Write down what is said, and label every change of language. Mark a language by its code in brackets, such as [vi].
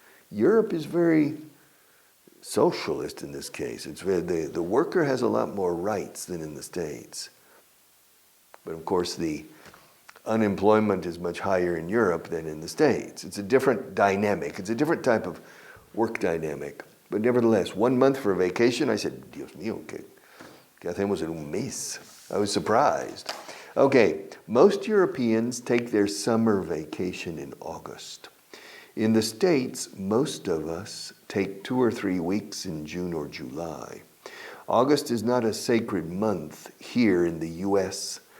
[en] Europe is very socialist in this case. It's very, the worker has a lot more rights than in the States. But of course, the unemployment is much higher in Europe than in the States. It's a different dynamic. It's a different type of work dynamic. But nevertheless, 1 month for a vacation, I said, [es] Dios mío, ¿qué hacemos en un mes? [en] I was surprised. Okay, most Europeans take their summer vacation in August. In the States, most of us take 2 or 3 weeks in June or July. August is not a sacred month here in the U.S.